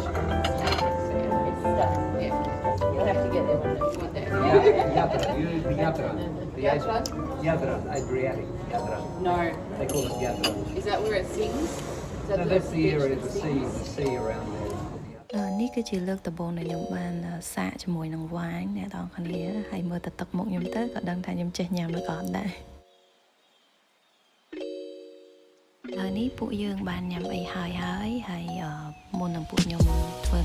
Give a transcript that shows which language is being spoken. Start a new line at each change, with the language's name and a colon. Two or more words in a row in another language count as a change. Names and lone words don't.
English: So it's stuck. Yeah. You'll have to get there one day. Yatra, you know the Yatra. Yatra? Yatra, Adriatic Yatra. No. They call it Yatra. Is that where it sings? No, that's the area of the sea around there.
Khmer: នេះគឺជាលើកដំបូងដែលខ្ញុំបានសាកជាមួយនឹងវ៉ាញអ្នកនរគ្នាហើយមើលទៅទឹកមុខខ្ញុំទៅក៏ដឹងថាខ្ញុំចេះញ៉ាំឬក៏អត់ដែរហើយនេះពួកយើងបានញ៉ាំអីហើយមុននឹងពួកខ្ញុំធ្វើ